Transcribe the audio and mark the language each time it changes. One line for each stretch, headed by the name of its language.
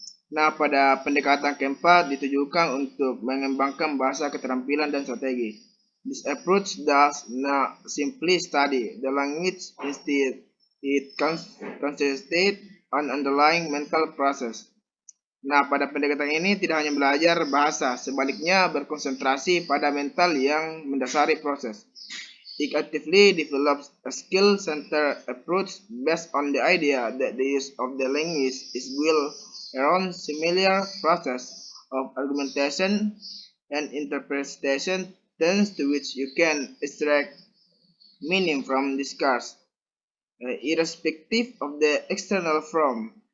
Indonesian: Nah, pada pendekatan keempat ditujukan untuk mengembangkan bahasa, keterampilan, dan strategi.
English: This approach does not simply study the language, instead it concentrates on underlying mental process.
Indonesian: Nah, pada pendekatan ini tidak hanya belajar bahasa, sebaliknya berkonsentrasi pada mental yang mendasari proses.
English: It actively develops a skill-centered approach based on the idea that the use of the language is built around similar process of argumentation and interpretation, terms to which you can extract meaning from discourse, irrespective of the external form.